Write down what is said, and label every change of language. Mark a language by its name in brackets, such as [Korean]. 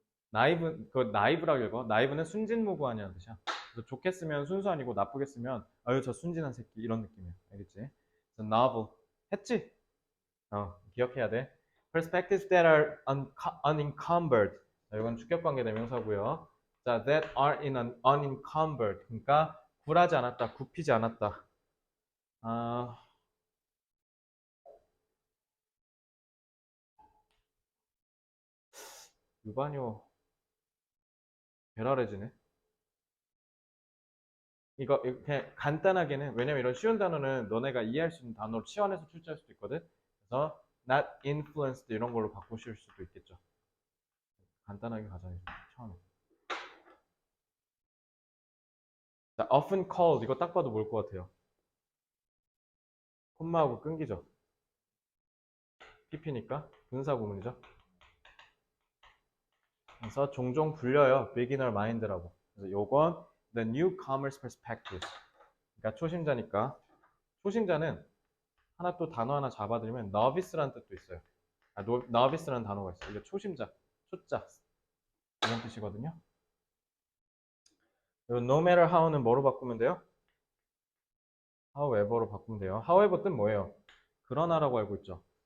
[Korean] 나이브, 그 나이브라고 읽어. 나이브는 순진무구하냐는 뜻이야. 그래서 좋게 쓰면 순수 아니고 나쁘게 쓰면 아유 저 순진한 새끼 이런 느낌이야. 알겠지? 그래서 novel 했지? 기억해야 돼. [English] Perspectives that are unencumbered. [Korean] 자, 이건 주격관계 대명사고요. [English] 자, that are unencumbered. [Korean] 그러니까 굴하지 않았다, 굽히지 않았다. 유반요 베라레지네. 이거 그냥 간단하게는 왜냐면 이런 쉬운 단어는 너네가 이해할 수 있는 단어로 치환해서 출제할 수도 있거든. 그래서 [English] not influenced [Korean] 이런 걸로 바꾸실 수도 있겠죠. 간단하게 가자 처음에. 자, [English] often called [Korean] 이거 딱 봐도 뭘 것 같아요. 콤마하고 끊기죠. PP니까 분사 구문이죠. 그래서 종종 불려요. [English] beginner mind라고. [Korean] 그래서 요건 [English] the newcomer's perspective. [Korean] 그러니까 초심자니까. 초심자는 하나 또 단어 하나 잡아드리면 novice라는 뜻도 있어요. novice라는 단어가 있어요. 이게 초심자, 초자 이런 뜻이거든요. 그리고 [English] no matter how [Korean] 는 뭐로 바꾸면 돼요? however로 바꾸면 돼요. however 뜻 뭐예요? 그러나라고 알고 있죠.